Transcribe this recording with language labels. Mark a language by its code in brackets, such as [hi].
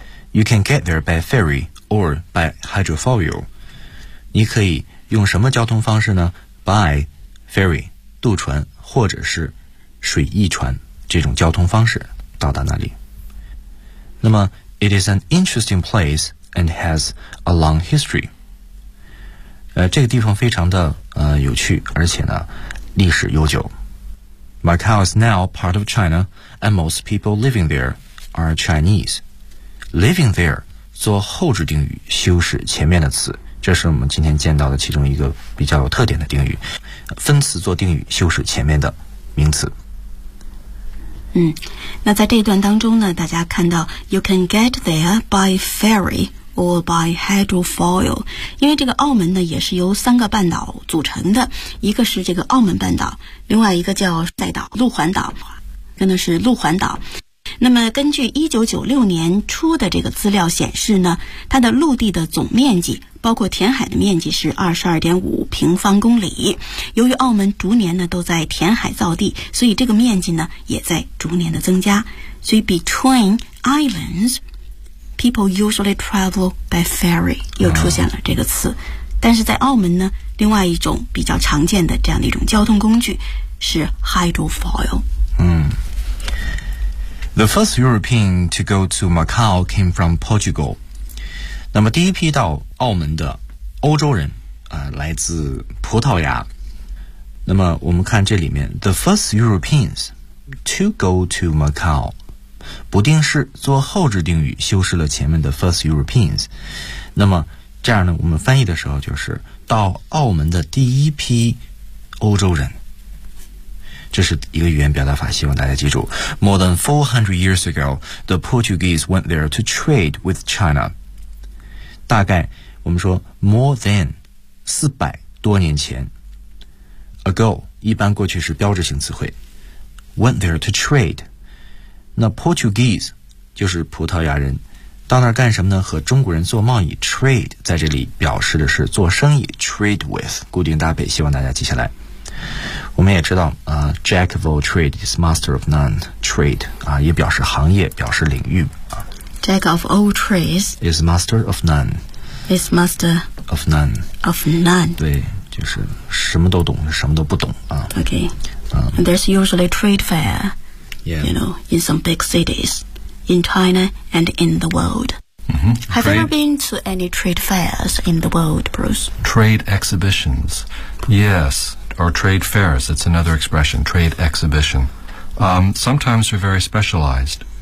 [en] You can get there by ferry or by hydrofoil. [zh] 你可以用什么交通方式呢？ By ferry, 渡船，或者是水翼船，这种交通方式到达那里。 [en] 那么 It is an interesting place and has a long history. [zh] 这个地方非常的有趣，而且呢历史悠久。 [en] Macau is now part of China and most people living there are Chinese. [zh] Living there 做后置定语，修饰前面的词，这是我们今天见到的其中一个比较有特点的定语，分词做定语，修饰前面的名词。那在这一段当中呢，大家看到 [en] You can get there by ferry or by hydrofoil， [zh] 因为这个澳门呢也是由三个半岛组成的，一个是这个澳门半岛，另外一个叫赛岛路环岛，跟的是路环岛。那么根据1996年初的这个资料显示呢，它的陆地的总面积包括填海的面积是 22.5 平方公里。由于澳门逐年呢都在填海造地，所以这个面积呢也在逐年的增加。所以 [en] between islands, people usually travel by ferry, [zh] 又出现了这个词。但是在澳门呢，另外一种比较常见的这样的一种交通工具是 hydrofoil。 [en] The first European to go to Macau came from Portugal. [zh] 那么第一批到澳门的欧洲人来自葡萄牙。那么我们看这里面 [en] The first Europeans to go to Macau [zh] 不定式做后置定语，修饰了前面的 first Europeans。那么这样呢，我们翻译的时候就是到澳门的第一批欧洲人，这是一个语言表达法，希望大家记住。 [en] More than 400 years ago, the Portuguese went there to trade with China. [zh] 大概我们说 more than 400多年前 ago 一般过去是标志性词汇 [en] went there to trade. [zh] 那 Portuguese 就是葡萄牙人，到那儿干什么呢？和中国人做贸易 trade， 在这里表示的是做生意 trade with， 固定搭配，希望大家记下来。我们也知道 [en] Jack of all trade is master of none. [zh] Trade 也表示行业，表示领域。 [en] Jack of all trades is master of none. Is master of none. Of none. [zh] 对，就是什么都懂，什么都不懂啊。 [en] Okay. There's usually trade fair. Yeah. You know, in some big cities, in China and in the world. Have you ever been to any trade fairs in the world, Bruce? Trade exhibitions. Yes. Or trade fairs, that's another expression, trade exhibition. Sometimes they're very specialized.